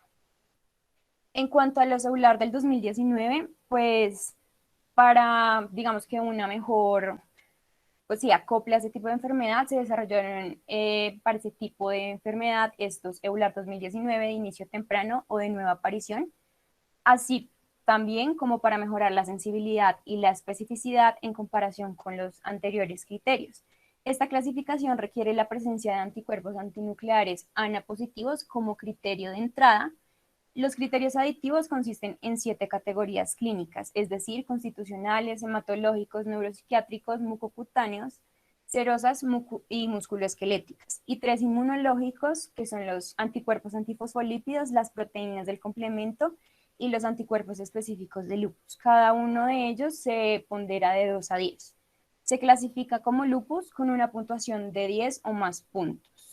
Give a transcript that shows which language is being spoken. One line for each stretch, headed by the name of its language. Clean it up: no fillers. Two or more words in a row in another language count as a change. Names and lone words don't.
Spanish: En cuanto a los EULAR del 2019, pues para, digamos que una mejor, pues sí, acople a ese tipo de enfermedad, se desarrollaron para ese tipo de enfermedad estos EULAR 2019 de inicio temprano o de nueva aparición, así también como para mejorar la sensibilidad y la especificidad en comparación con los anteriores criterios. Esta clasificación requiere la presencia de anticuerpos antinucleares ANA positivos como criterio de entrada. Los criterios aditivos consisten en 7 categorías clínicas, es decir, constitucionales, hematológicos, neuropsiquiátricos, mucocutáneos, serosas y musculoesqueléticas, y 3 inmunológicos, que son los anticuerpos antifosfolípidos, las proteínas del complemento y los anticuerpos específicos de lupus. Cada uno de ellos se pondera de 2 a 10. Se clasifica como lupus con una puntuación de 10 o más puntos.